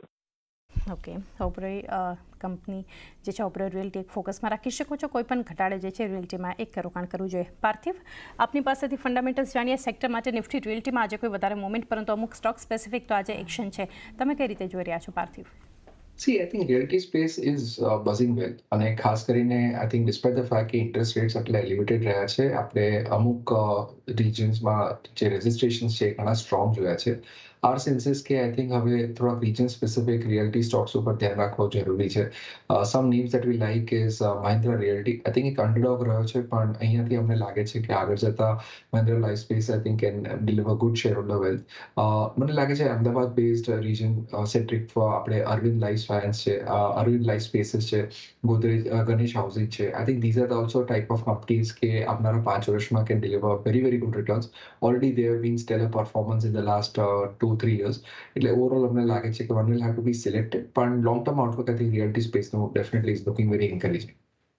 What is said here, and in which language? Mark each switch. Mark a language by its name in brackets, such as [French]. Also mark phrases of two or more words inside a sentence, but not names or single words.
[Gujarati] ઓકે, ઓબેરોય કંપની જે છે, ઓબેરોય રિયલ્ટી એક ફોકસમાં રાખી શકો છો. કોઈ પણ ઘટાડે જે છે રિયલ્ટીમાં એક રોકાણ કરવું જોઈએ. પાર્થિવ, આપની પાસેથી ફંડામેન્ટલ્સ જાણીએ સેક્ટર માટે. નિફ્ટી રિયલ્ટીમાં આજે કોઈ વધારે મોમેન્ટ, પરંતુ અમુક [English] stock specific [Gujarati] તો આજે એક્શન છે. તમે કઈ રીતે જોઈ રહ્યા છો પાર્થિવ? [English] See, I think realty space is buzzing well. [Gujarati] અને ખાસ કરીને [English] I think despite the fact [Gujarati] કે [English] interest rates [Gujarati] આટલા elevated રહ્યા છે, આપણે અમુક regionsમાં જે registrations છે ઘણા strong જોયા છે. [English] Our sense is [Gujarati] કે [English] I think [Gujarati] હવે થોડાક [English] region specific realty stocks [Gujarati] ઉપર ધ્યાન રાખવું જરૂરી છે. [English] Some names that we like is Mahindra Realty. I think [Gujarati] એક underdog રહ્યો છે, પણ અહીંયાથી અમને લાગે છે કે આગળ જતા Mahindra Life Space [English] I think can deliver good shareholder wealth. [Gujarati] મને લાગે છે અમદાવાદ [English] based region centric [Gujarati] આપણે અરવિંદ લાઈફ સાયન્સ છે, અરવિંદ લાઈફ સ્પેસીસ છે, ગોદરેજ, ગણેશ હાઉસિંગ છે. [English] I think these are also type of companies [Gujarati] કે આવનારા 5 વર્ષમાં [English] can deliver very good returns. already they have been stellar performance in the last 2-3 years. [Gujarati] એટલે ઓવરઓલ અમને લાગે છે કે [English] one will have to be selected, પણ long term outlook I think realty spaceનું definitely is looking very encouraging.